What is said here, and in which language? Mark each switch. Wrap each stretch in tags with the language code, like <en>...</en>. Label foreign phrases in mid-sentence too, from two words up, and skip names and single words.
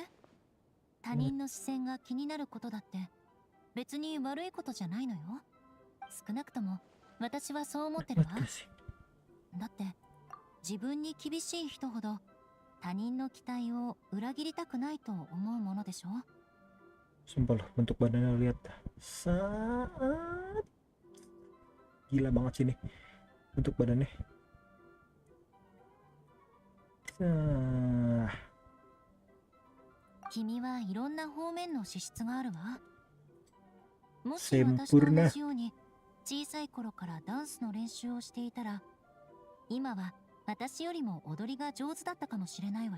<ja>他人の視線が気になることだって別に悪いことじゃないのよ。少なくとも私はそう思ってるわ。だって自分に厳しい人ほど他人の期待を裏切りたくないと思うものでしょ。</ja> <id>Sumpah loh, bentuk badannya lihat sangat gila banget sih nih bentuk badannya. Ah.</id> <ja>君はいろんな方面の資質があるわ。もし私と同じように小さい頃からダンスの練習をしていたら、今は私よりも踊りが上手だったかもしれないわよ。</ja>